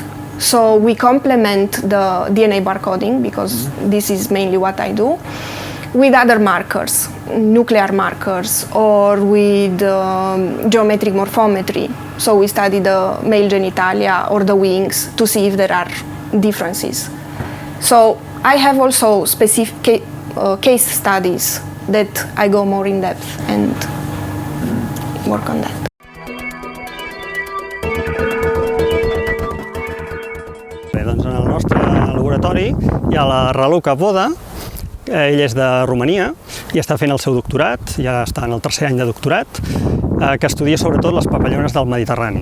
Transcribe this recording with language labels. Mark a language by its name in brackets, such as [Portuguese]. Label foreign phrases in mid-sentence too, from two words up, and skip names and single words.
[English] So we complement the DNA barcoding, because this is mainly what I do, with other markers, nuclear markers, or with geometric morphometry. So we study the male genitalia or the wings to see if there are differences. So I have also specific case studies that I go more in depth and work on that. [Catalan] Bé, doncs en el nostre laboratori hi ha la Raluca Voda. Ell és de Romania i està fent el seu doctorat, ja està en el tercer any de doctorat, que estudia sobretot les papallones del Mediterrani.